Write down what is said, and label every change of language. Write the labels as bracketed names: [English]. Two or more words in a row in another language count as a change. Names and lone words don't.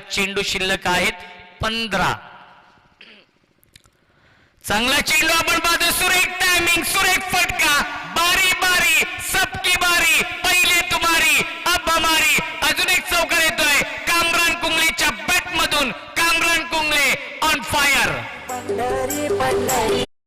[Marathi] चेंडू शिल्लक आहेत 15. चांगला चेंडू आपण पाहतो. सुरेख टायमिंग, सुरेख फटका. [Hindi] बारी बारी, सबकी बारी. पहिले तुम्हारी, अब हमारी. [Marathi] अजून एक चौकार येतोय कामरान कुंगलेच्या बॅट मधून. कामरान कुंगले [English] on fire.